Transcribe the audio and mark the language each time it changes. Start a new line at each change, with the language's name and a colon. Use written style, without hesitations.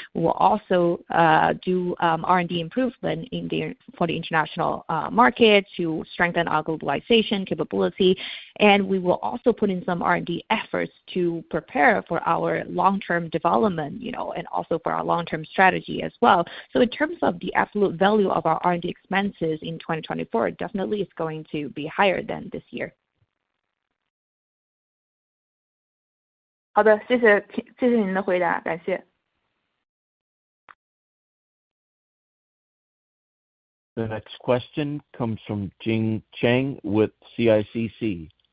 English: We will also do R&D improvement for the international market to strengthen our globalization capability, and we will also put in some R&D efforts to prepare for our long-term development, and also for our long-term strategy as well. So in terms of the absolute value of our R&D expenses in 2024, definitely it's going to be higher than this year.
Chinese: 好的，谢谢您的回答，感谢。
English: The next question comes from Jing Chang with CICC.